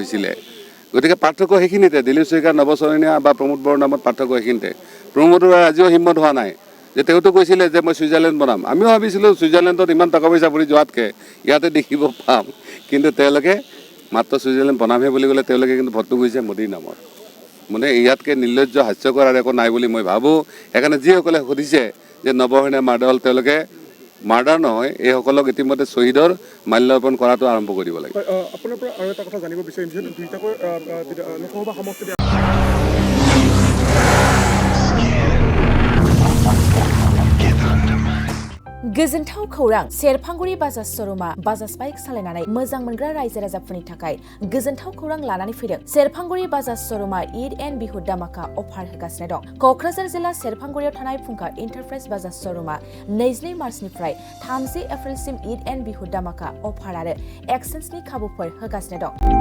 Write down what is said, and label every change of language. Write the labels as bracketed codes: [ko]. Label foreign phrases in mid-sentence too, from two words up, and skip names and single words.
[as] হৈছিলে গতিকে পাৰ্থক্য সেইখিনিতে দিলীপ শইকীয়াৰ নৱচৰণীয়া বা প্ৰমোদ বড়োৰ নামত পাৰ্থক্য সেইখিনিতে প্ৰমোদ বড়োৰ আজিও হিম্মত হোৱা নাই যে তেওঁতো কৈছিলে যে মই ছুইজাৰলেণ্ড বনাম আমিও ভাবিছিলোঁ ছুইজাৰলেণ্ডত ইমান টকা পইচা ভৰি যোৱাতকৈ ইয়াতে দেখিব পাম কিন্তু তেওঁলোকে মাত্ৰ ছুইজাৰলেণ্ড বনামহে বুলি ক'লে তেওঁলোকে কিন্তু ভোটটো গৈছে মোদীৰ নামত মানে ইয়াতকৈ নিৰ্লজ্জ হাস্যকৰ আৰু একো নাই বুলি মই ভাবোঁ সেইকাৰণে যিসকলে সুধিছে যে নৱসেনা মাৰ্ডাৰ হ'ল তেওঁলোকে মাৰ্ডাৰ নহয় এইসকলক ইতিমধ্যে শ্বহীদৰ মাল্যাৰ্পণ কৰাটো আৰম্ভ কৰিব লাগে আপোনাৰ পৰা আৰু এটা কথা জানিব বিচাৰিম যিহেতু দুইটাকৈ লোকসভা সমষ্টি [brx] गोजोनथाव खौरां सेरफांगुरि बाजाज श'रुमा बाजाज बाइक सालायनानै मोजां मोनग्रा रायजो राजाफोरनि थाखाय गोजोनथाव खौरां लानानै फैदों सेरफांगुरि बाजाज श'रुमा ईद एन्ड बिहु दामाका अफार होगासिनो दं क'क्राझार जिल्ला सेरफांगुरियाव थानाय फुंखा एन्टारप्राइज बाजाज श'रुमा 22 मार्चनिफ्राय 30 एप्रिलसिम ईद एन्ड बिहु दामाका अफार आरो एक्सचेन्जनि खाबुफोर होगासिनो दं